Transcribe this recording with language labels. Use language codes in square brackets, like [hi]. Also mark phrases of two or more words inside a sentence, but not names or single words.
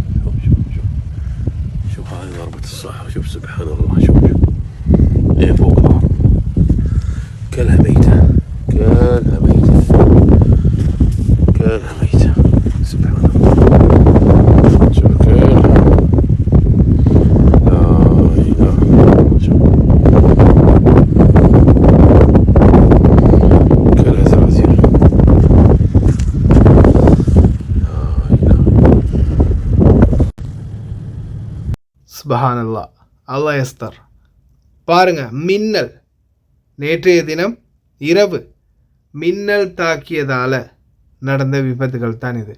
[ar] شوف هذه ضربة الصاعق شوف سبحان الله شوف ايه فوق الارض كلها ميتة كلها ميتة كلها ميتة سبحان الله شوف كلها لا اله شوف كلها زرازير சுப்ஹானல்லாஹ். الله يستر. [ta] பாருங்க, மின்னல் நேற்றைய தினம் இரவு மின்னல் தாக்கியதால் நடந்த விபத்துகள் தான் இது.